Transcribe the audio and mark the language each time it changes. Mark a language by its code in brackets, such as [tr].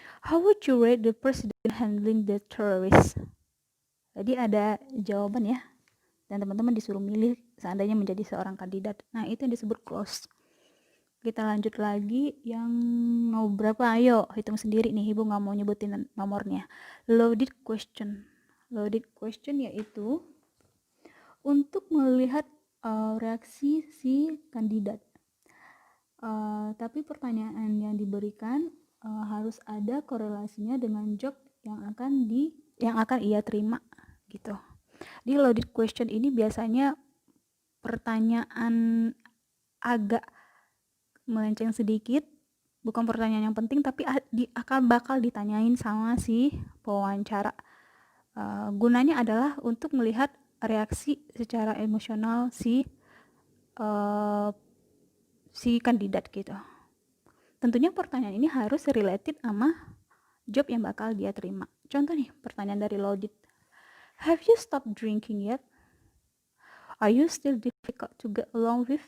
[en] How would you rate the president handling the terrorists? [id] Jadi ada jawaban ya. Dan teman-teman disuruh milih seandainya menjadi seorang kandidat. Nah, itu yang disebut close. Kita lanjut lagi yang mau berapa? Ayo, hitung sendiri nih. Ibu nggak mau nyebutin nomornya. Loaded question. Loaded question yaitu untuk melihat reaksi si kandidat. Tapi pertanyaan yang diberikan harus ada korelasinya dengan job yang akan ia terima gitu. Di loaded question ini biasanya pertanyaan agak melenceng sedikit, bukan pertanyaan yang penting tapi bakal ditanyain sama si pewawancara. Gunanya adalah untuk melihat reaksi secara emosional si kandidat gitu. Tentunya pertanyaan ini harus related sama job yang bakal dia terima. Contoh nih, pertanyaan dari loaded. [en] Have you stopped drinking yet? Are you still difficult to get along with?